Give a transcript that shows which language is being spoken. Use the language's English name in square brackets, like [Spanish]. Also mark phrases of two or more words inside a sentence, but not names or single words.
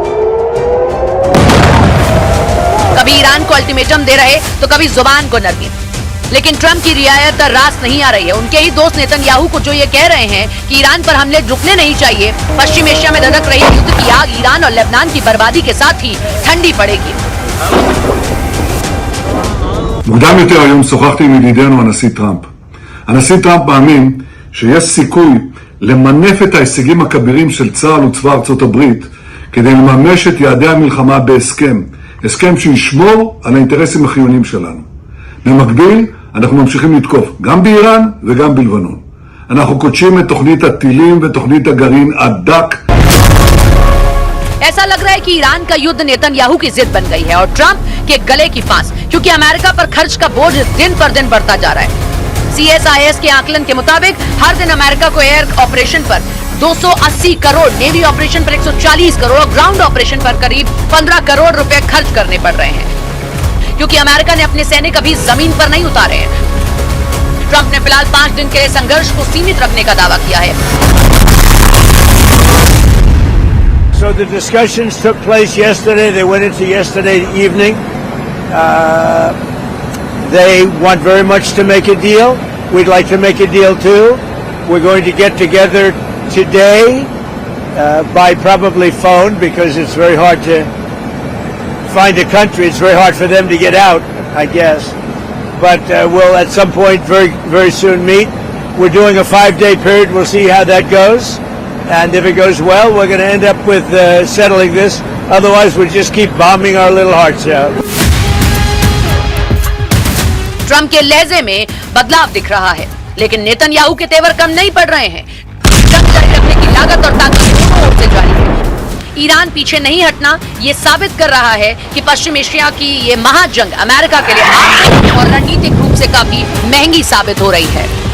[Hindi] कभी ईरान को अल्टीमेटम दे रहे तो कभी जुबान को नरमी, लेकिन ट्रंप की रियायत रास नहीं आ रही है। उनके ही दोस्त नेतन्याहू को जो ये कह रहे हैं कि ईरान पर हमले रुकने नहीं चाहिए, पश्चिम एशिया में धधक रही युद्ध की आग ईरान और लेबनान की बर्बादी के साथ ही ठंडी पड़ेगी। [Hebrew] מוקדם יותר היום שוחחתי עם ידידנו הנשיא טראמפ. הנשיא טראמפ מאמין שיש סיכוי למנף את ההישגים הכבירים של צה"ל וצבא ארצות הברית כדי לממש את יעדי המלחמה בהסכם, הסכם שישמור על האינטרסים החיוניים שלנו. במקביל, אנחנו ממשיכים לתקוף גם באיראן וגם בלבנון. אנחנו קודשים את תוכנית הטילים ותוכנית הגרעין עד דק. [Hindi] ऐसा लग रहा है कि ईरान का युद्ध नेतन्याहू की जिद बन गई है और ट्रंप के गले की फांस, क्योंकि अमेरिका पर खर्च का बोझ दिन पर दिन बढ़ता जा रहा है। CSIS के आकलन के मुताबिक हर दिन अमेरिका को [English] air operation [Hindi] पर 280 करोड़, [English] navy operation [Hindi] पर 140 करोड़ और [English] ground operation [Hindi] पर करीब 15 करोड़ रुपए खर्च करने पड़ रहे हैं, क्योंकि अमेरिका ने अपने सैनिक अभी जमीन पर नहीं उतारे हैं। ट्रंप ने फिलहाल 5 दिन के संघर्ष को सीमित रखने का दावा किया है। [English] So the discussions took place yesterday. They went into yesterday evening. They want very much to make a deal. We'd like to make a deal too. We're going to get together today by probably phone because it's very hard to find a country. It's very hard for them to get out, I guess. But we'll at some point very soon meet. We're doing a 5-day period. We'll see how that goes. And if it goes well, we're going to end up with settling this. Otherwise, we'll just keep bombing our little hearts out. [Hindi] ट्रंप के लहजे में बदलाव दिख रहा है, लेकिन नेतन्याहू के तेवर कम नहीं पड़ रहे हैं। जंग जारी रखने की लागत और ताकत दोनों ओर से जारी है। ईरान पीछे नहीं हटना ये साबित कर रहा है कि पश्चिम एशिया की ये महाजंग अमेरिका के लिए आर्थिक और रणनीतिक रूप से काफी महंगी साबित हो रही है।